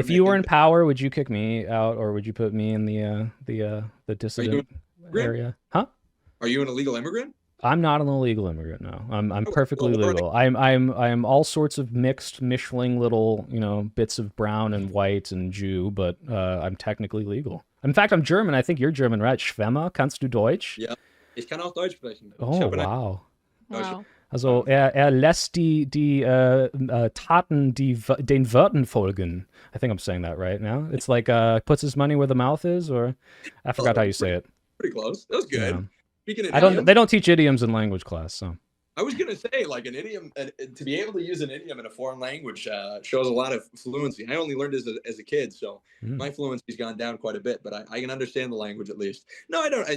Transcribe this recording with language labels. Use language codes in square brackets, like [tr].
[en] If you were in power, would you kick me out, or would you put me in the dissident area? Huh? Are you an illegal immigrant? I'm not an illegal immigrant. No, I'm perfectly legal. I'm all sorts of mixed, mishling little, bits of brown and white and Jew, but I'm technically legal. In fact, I'm German. I think you're German, right? [de] Schwemmer, kannst du Deutsch? Ja, ich kann auch Deutsch sprechen. [en] Oh, wow. Wow. [de] Also, lässt die Taten den Worten folgen. [en] I think I'm saying that right now. It's like puts his money where the mouth is, or I forgot how you say it. Pretty close. That was good. Yeah. They don't teach idioms in language class, so. I was gonna say, like, an idiom, to be able to use an idiom in a foreign language shows a lot of fluency. I only learned as a kid, so my fluency's gone down quite a bit, but I can understand the language at least. No, I don't.